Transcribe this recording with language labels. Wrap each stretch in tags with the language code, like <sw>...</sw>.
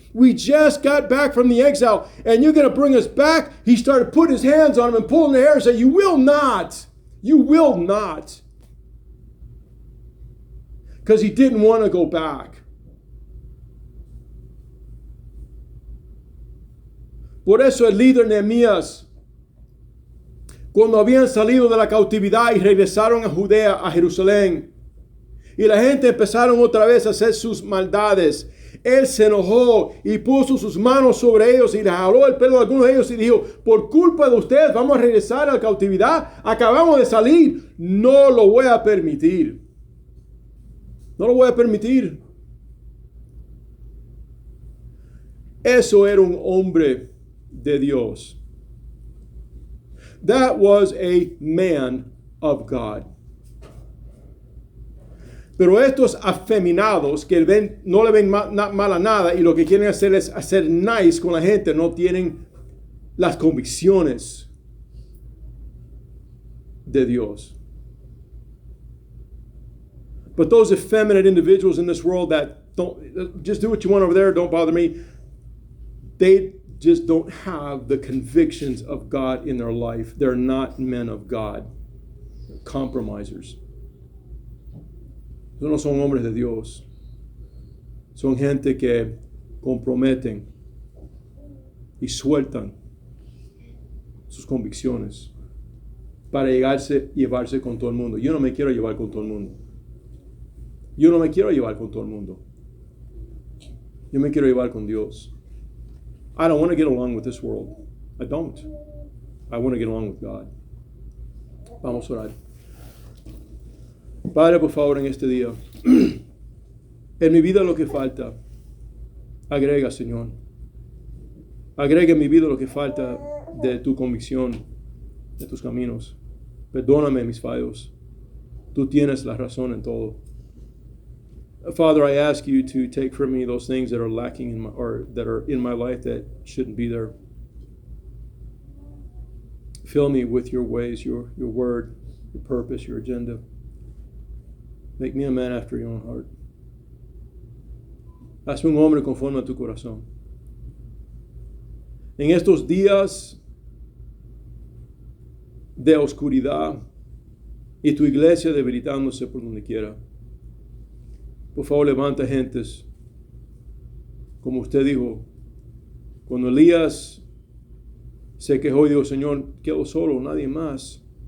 <en>We just got back from the exile and you're going to bring us back? He started putting his hands on them and pulling their hair and said, you will not. You will not. Because he didn't want to go back.</en> <es>Por eso el líder Nehemías, cuando habían salido de la cautividad y regresaron a Judea, a Jerusalén, y la gente empezaron otra vez a hacer sus maldades, él se enojó y puso sus manos sobre ellos y les jaló el pelo de algunos de ellos y dijo, por culpa de ustedes vamos a regresar a la cautividad, acabamos de salir, no lo voy a permitir. No lo voy a permitir. Eso era un hombre de Dios.</es> <en>That was a man of God.</en> <es>Pero estos afeminados que no le ven mal a nada y lo que quieren hacer es hacer nice con la gente, no tienen las convicciones de Dios.</es> <en>But those effeminate individuals in this world that don't, just do what you want over there, don't bother me, they just don't have the convictions of God in their life. They're not men of God. compromisers.</en> <es>Esos no son hombres de Dios. Son gente que comprometen y sueltan sus convicciones para llevarse con todo el mundo. Yo no me quiero llevar con todo el mundo. Yo no me quiero llevar con todo el mundo. Yo me quiero llevar con Dios.</es> <en>I don't want to get along with this world. I don't. I want to get along with God.</en> <es>Vamos a orar. Padre, por favor, en este día, en mi vida lo que falta, agrega, Señor. Agrega en mi vida lo que falta de tu convicción, de tus caminos. Perdóname mis fallos. Tú tienes la razón en todo.</es> <en>Father, I ask you to take from me those things that are lacking or that are in my life that shouldn't be there. Fill me with your ways, your word, your purpose, your agenda. Make me a man after your own heart.</en> <es>Hazme un hombre conforme a tu corazón. En estos días de oscuridad y tu iglesia debilitándose por donde quiera, por favor, levanta gentes, como usted dijo, cuando Elías se quejó y dijo, Señor, quedo solo, nadie más.</es>